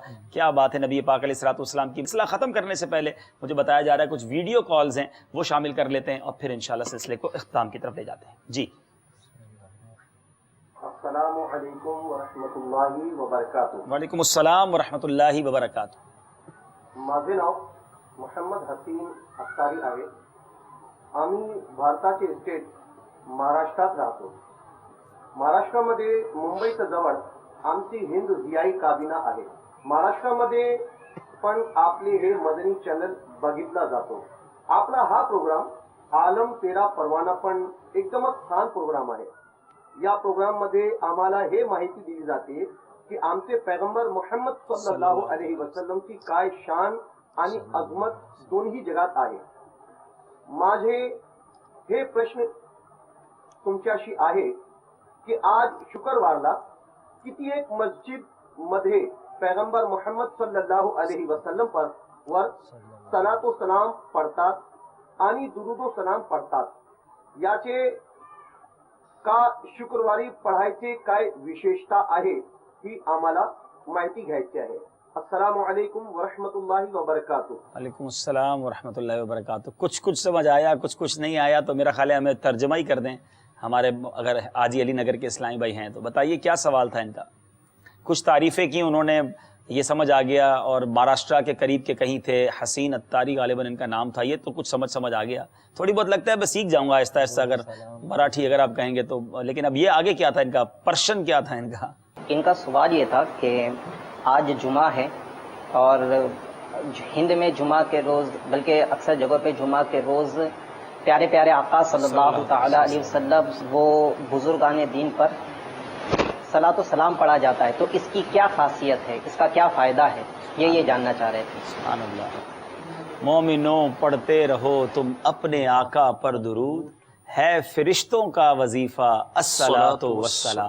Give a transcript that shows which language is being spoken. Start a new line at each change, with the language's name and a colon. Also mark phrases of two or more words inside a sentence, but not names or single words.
Urdu: کیا بات ہے نبی پاک
Arabic: علیہ الصلوۃ والسلام
Urdu: کی۔ مسئلہ ختم کرنے سے پہلے مجھے بتایا جا رہا ہے کچھ ویڈیو کالز ہیں وہ شامل کر لیتے ہیں اور پھر انشاءاللہ سلسلے کو اختتام کی طرف لے جاتے ہیں۔ جی
Arabic: السلام علیکم ورحمۃ اللہ وبرکاتہ۔ وعلیکم السلام ورحمۃ اللہ وبرکاتہ۔
Marathi: माझे नाव मोहम्मद हसीन अख्तारी आहे। आम्ही भारताचे स्टेट महाराष्ट्रात राहतो। महाराष्ट्रामध्ये मुंबईच्या जवळ आमची हिंद VI काबिना आहे। महाराष्ट्रामध्ये पण आपले हे मदनी चॅनल बघितला जातो. आपला हा प्रोग्राम आलम तेरा परवाना पण एकदमच छान प्रोग्राम आहे. या प्रोग्राम मध्ये आम्हाला हे माहिती दिली जाते की आमचे पैगंबर मोहम्मद
Arabic: صلى الله عليه وسلم
Marathi: ची काय शान आणि अजमत दोन्ही जगात आहे. माझे हे प्रश्न तुमच्याशी आहे की आज शुक्रवारला किती एक मस्जिद मध्ये पैगंबर मोहम्मद
Arabic: صلى الله عليه وسلم
Marathi: पर वर सलातो सलाम पढ़तात आणि दुरूदो सलाम पढ़तात. याचे का शुक्रवारी पढ़ायचे काय विशेषता आहे ही आम्हाला माहिती घ्यायची आहे.
Arabic: السلام عليكم ورحمة الله وبركاته. وعليكم السلام ورحمة الله وبركاته.
Urdu: کچھ سمجھ آیا، کچھ نہیں آیا، تو میرا خیال ہے ہمیں ترجمہ ہی کر دیں. ہمارے اگر حاجی علی نگر کے اسلامی بھائی ہیں تو بتائیے کیا سوال تھا ان کا. کچھ تعریفیں کی انہوں نے، یہ سمجھ آ گیا، اور مہاراشٹر کے قریب کے کہیں تھے، حسین عطاری غالباً ان کا نام تھا، یہ تو کچھ سمجھ آ گیا. تھوڑی بہت لگتا ہے بس سیکھ جاؤں گا آہستہ آہستہ اگر مراٹھی اگر آپ کہیں گے تو. لیکن اب یہ آگے کیا تھا ان کا، پرشن کیا تھا ان کا? ان کا سوال یہ تھا کہ آج جمعہ ہے اور ہند میں جمعہ کے روز، بلکہ اکثر جگہوں پہ جمعہ کے روز پیارے پیارے آقا
Arabic: صلى الله تعالى عليه وسلم
Urdu: و بزرگان دین پر صلوٰۃ و سلام پڑھا جاتا ہے، تو اس کی کیا خاصیت ہے، اس کا کیا فائدہ ہے، یہ جاننا چاہ رہے تھے.
Arabic: سبحان الله.
Urdu: مومنو پڑھتے رہو تم اپنے آقا پر درود، ہے فرشتوں کا وظیفہ
Arabic: الصلاة والسلام.